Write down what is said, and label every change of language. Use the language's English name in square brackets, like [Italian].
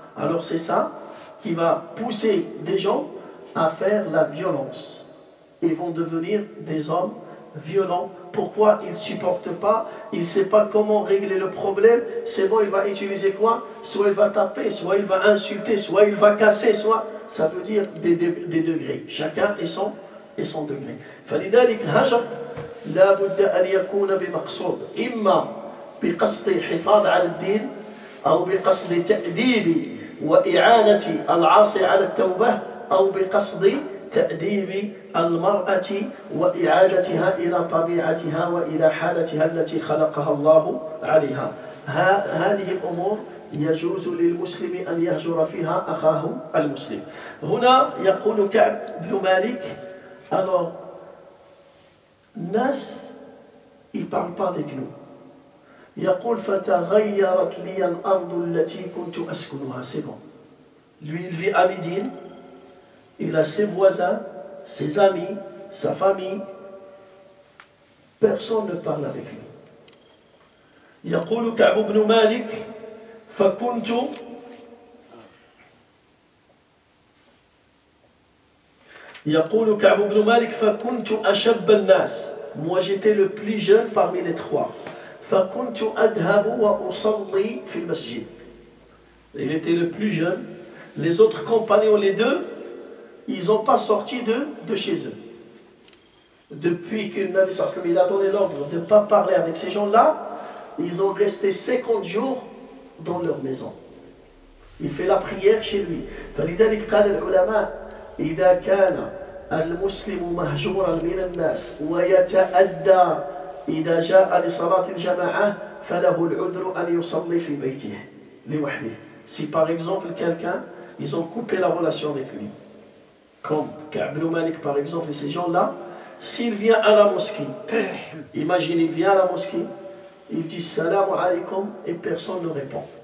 [French] Alors c'est ça qui va pousser des gens à faire la violence. Ils vont devenir des hommes violents. Pourquoi? Il ne supporte pas, il ne sait pas comment régler le problème. C'est bon, il va utiliser quoi? Soit il va taper, soit il va insulter, soit il va casser, soit... Ça veut dire des degrés. Chacun et son degré. [Arabic] فلذلك الهجر لا بد أن يكون بمقصود. إما بقصد حفاظ على الدين أو بقصد تأديب وإعانة العاصي على التوبة أو بقصد تأديب المرأة وإعادتها إلى طبيعتها وإلى حالتها التي خلقها الله عليها. هذه الأمور يجوز للمسلم أن يهجر فيها أخاه المسلم. هنا يقول كعب بن مالك, [French] alors, Nas, il ne parle pas avec nous. [Arabic] يقول فتغيرت لي الأرض التي كنت أسكنها. [French] C'est bon. Lui, il vit à Médine. Il a ses voisins, ses amis, sa famille. Personne ne parle avec lui. [Arabic] يقول كعب بن مالك فكنت يقول كعب بن مالك فكنت أشب الناس. [French] Moi j'étais le plus jeune parmi les 3. [Arabic] فكنت أذهب وأصلي في المسجد. [French] Il était le plus jeune. Les autres compagnons, les 2, ils n'ont pas sorti de chez eux. Depuis que le Nabi sallallahu alayhi wa sallam a donné l'ordre de ne pas parler avec ces gens-là, ils ont resté 50 jours dans leur maison. Il fait la prière chez lui. [Arabic] فلذلك قال العلماء إذا كان المسلم مهجورا من الناس ويتأدى إذا جاء لصلاة الجماعة فله العذر أن يصلي في بيته لوحده. [French] Si par exemple quelqu'un, ils ont coupé la relation avec lui, comme Ka'b ibn Malik par exemple, et ces gens-là, s'il vient à la mosquée, imagine, il vient à la mosquée, il dit salam alaykum et personne ne répond.